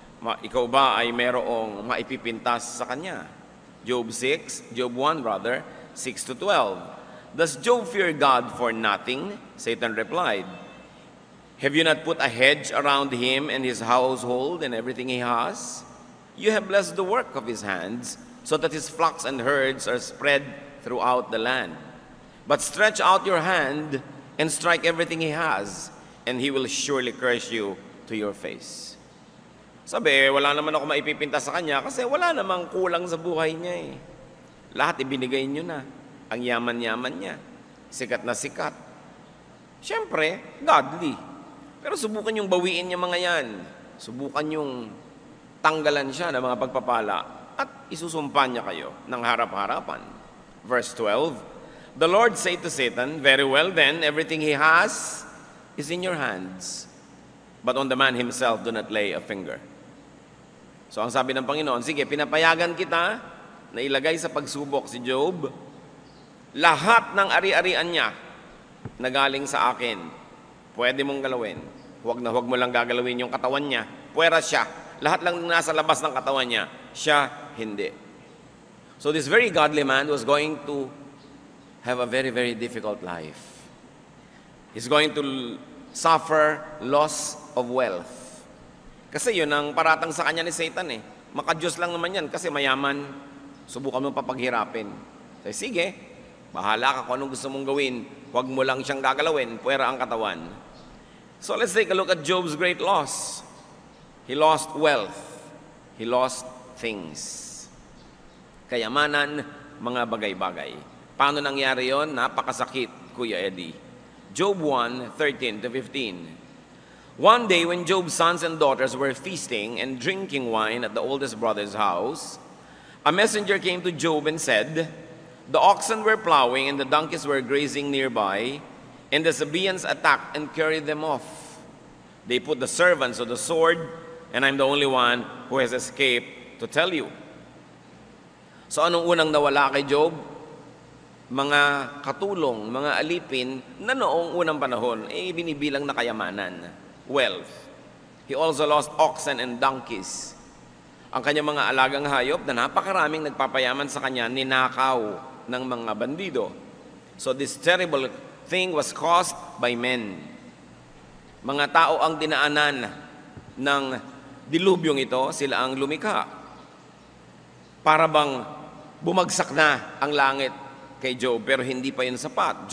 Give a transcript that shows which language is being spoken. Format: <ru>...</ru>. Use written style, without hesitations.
<tl>Ikaw ba ay merong maipipintas sa kanya? Job 1, 6-12.</tl> <en>Does Job fear God for nothing? Satan replied, "Have you not put a hedge around him and his household and everything he has? You have blessed the work of his hands, so that his flocks and herds are spread throughout the land. But stretch out your hand and strike everything he has, and he will surely curse you to your face."</en> <tl>Sabi, wala naman ako maipipinta sa kanya kasi wala namang kulang sa buhay niya eh. Lahat ibinigay niyo na. Ang yaman-yaman niya. Sikat na sikat. Siyempre, godly. Pero subukan yung bawiin niya mga yan. Subukan yung tanggalan siya ng mga pagpapala at isusumpa niya kayo ng harap-harapan.</tl> <en>Verse 12, the Lord said to Satan, "Very well then, everything he has is in your hands. But on the man himself do not lay a finger."</en> <tl>So ang sabi ng Panginoon, sige, pinapayagan kita na ilagay sa pagsubok si Job. Lahat ng ari-arian niya na galing sa akin, pwede mong galawin. Huwag na huwag mo lang gagalawin yung katawan niya. Puwera siya. Lahat lang nasa labas ng katawan niya, siya hindi.</tl> <en>So this very godly man was going to have a very, very difficult life. He's going to suffer loss of wealth.</en> <tl>Kasi yun ang paratang sa kanya ni Satan eh. Makadiyos lang naman yan kasi mayaman. Subukan mo papaghirapin. So, sige, bahala ka kung anong gusto mong gawin. Huwag mo lang siyang gagalawin, puwera ang katawan.</tl> <en>So let's take a look at Job's great loss. He lost wealth. He lost things.</en> <tl>Kayamanan, mga bagay-bagay. Paano nangyari yon? Napakasakit, Kuya Eddie. Job 1:13-15.</tl> <en>One day when Job's sons and daughters were feasting and drinking wine at the oldest brother's house, a messenger came to Job and said, "The oxen were plowing and the donkeys were grazing nearby, and the Sabaeans attacked and carried them off. They put the servants to the sword, and I'm the only one who has escaped to tell you."</en> <tl>So anong unang nawala kay Job? Mga katulong, mga alipin na noong unang panahon, binibilang na kayamanan.</tl> <en>wealth. He also lost oxen and donkeys.</en> <tl>Ang kanyang mga alagang hayop na napakaraming nagpapayaman sa kanya, ninakaw ng mga bandido.</tl> <en>So this terrible thing was caused by men.</en> <tl>Mga tao ang dinaanan ng dilubyong ito, sila ang lumikha. Para bang bumagsak na ang langit kay Job, pero hindi pa yun sapat.</tl>